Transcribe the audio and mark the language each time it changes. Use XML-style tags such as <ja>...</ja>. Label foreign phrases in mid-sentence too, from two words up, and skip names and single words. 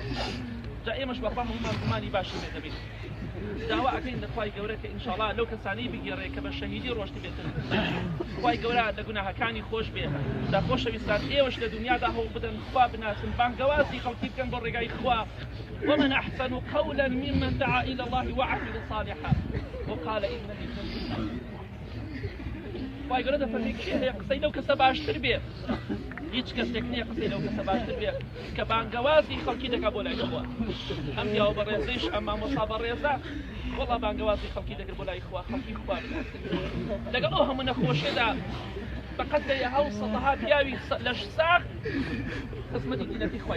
<ckb>جا ئێمەش بەخوا هەموومان گومانی باشی لێ دەبین داوا ئەکەین لە خوای گەورە کە ئینشاڵڵا لەو کەسانەی بگێڕێ کە بە شەهیدی ڕۆشتی بێتن خوای گەورە لە گوناحەکانی خۆش بێ. جا خۆشەویستان ئێوەش لە دنیادا هەوڵ بدەن خوا بناسن بانگەوازی خەڵکی بکەن بۆ ڕێگای خوا.</ckb> <ar>ومن أحسن قولا ممن دعا إلى الله وعمل صالحا وقال إنني من المسلمين.</ar> <ckb>خوای گەورە دەفەرمێ کێ هەیە قسەی لەو کەسە باشتر بێ هیچ کەسێک نییە قسەی لەو کەسە باشتر بێ کە بانگەوازی خەڵکی دەکا بۆ لای خوا ئەم پیاوە بەڕێزەیش ئەم مامۆستا بەڕێزە وەڵا بانگەوازی خەڵکی دەکرد بۆ لای خوا خەڵکی خوا لەگەڵ ئەو هەموو نەخۆشیەدا بەقەد دەیەها و سەدەها پیاوی لەش ساغ خزمەتی دینەتی خوای</ckb>